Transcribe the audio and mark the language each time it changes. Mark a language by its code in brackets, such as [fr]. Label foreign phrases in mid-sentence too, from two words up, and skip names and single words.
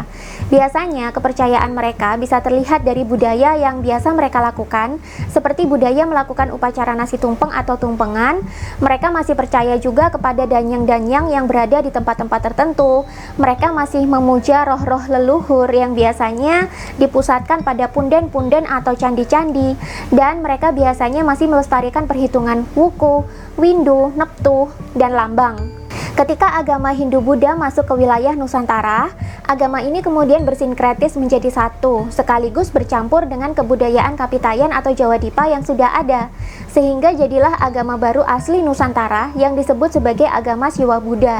[id] Biasanya kepercayaan mereka bisa terlihat dari budaya yang biasa mereka lakukan, seperti budaya melakukan upacara nasi tumpeng atau tumpengan. Mereka masih percaya juga kepada danyang-danyang yang berada di tempat-tempat tertentu. Mereka masih memuja roh-roh leluhur yang biasanya dipusatkan pada punden-punden atau candi-candi, dan mereka biasanya masih melestarikan perhitungan wuku, windu, neptu, dan lambang. Ketika agama Hindu-Buddha masuk ke wilayah Nusantara, agama ini kemudian bersinkretis menjadi satu, sekaligus bercampur dengan kebudayaan Kapitayan atau Jawa Dipa yang sudah ada, sehingga jadilah agama baru asli Nusantara yang disebut sebagai agama Siwa Buddha.